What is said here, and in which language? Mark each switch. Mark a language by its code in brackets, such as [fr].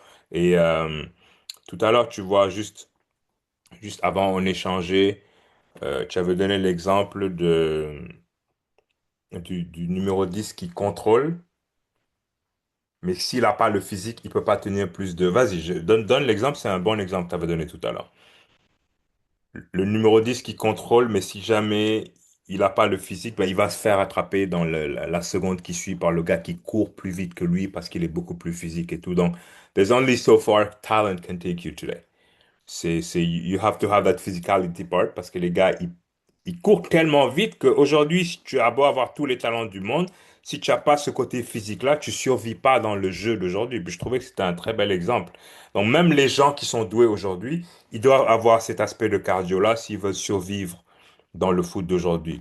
[fr] Et tout à l'heure, tu vois, juste avant, on échangeait, tu avais donné l'exemple du numéro 10 qui contrôle, mais s'il n'a pas le physique, il peut pas tenir plus de... Vas-y, donne l'exemple, c'est un bon exemple que tu avais donné tout à l'heure. Le numéro 10 qui contrôle, mais si jamais il n'a pas le physique, ben, il va se faire attraper dans la seconde qui suit par le gars qui court plus vite que lui parce qu'il est beaucoup plus physique et tout. [en] Donc, there's only so far talent can take you today. You have to have that physicality part [fr] parce que les gars, il court tellement vite qu'aujourd'hui, si tu as beau avoir tous les talents du monde, si tu n'as pas ce côté physique-là, tu survis pas dans le jeu d'aujourd'hui. Puis je trouvais que c'était un très bel exemple. Donc même les gens qui sont doués aujourd'hui, ils doivent avoir cet aspect de cardio-là s'ils veulent survivre dans le foot d'aujourd'hui.